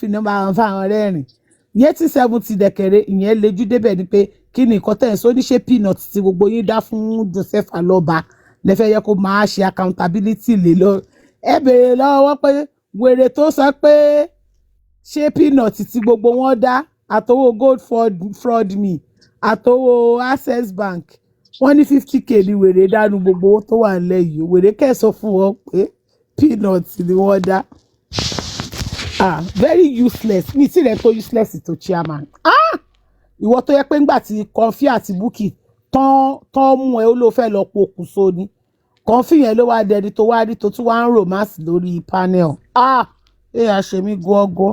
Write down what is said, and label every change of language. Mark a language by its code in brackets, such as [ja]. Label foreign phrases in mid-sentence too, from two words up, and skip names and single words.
[yo] ní máa ń fáwọn rẹ́rìn Yẹtí 70 dẹ̀kẹ̀rẹ̀ ìyẹn lejú débẹ̀ ni pé kí ni nǹkan tẹ̀ ń sọ níṣẹ́ peanut tí gbogbo yín dá fún Joseph Aloba lẹ́fẹ̀ẹ́ yẹ kó máa ṣe accountability lé lọ ẹ béèrè lọ́wọ́ pé wèrè tó sọ pé ṣé peanut tí gbogbo wọn dá àtowó [en] gold fraud [yo] me àtowó Access Bank wọ́n ní 50k ni wèrè dánú gbogbo owó tó wà nílẹ̀ yìí wèrè kẹsàn fún wọn pé peanut ni wọ́n dá [en] very useless [yo] mi tí rẹ̀ tó useless tó chairman ìwọ tó yẹ pé ńgbà tí Kọ́ńfì àti Bukky tán mú ẹ ó ló fẹ́ lọ pokùnso ni Kọ́ńfì yẹn ló wá dẹni tó wá rí tó tún wá ń romance lórí panel èèyàn ṣe mí gọ́gọ́.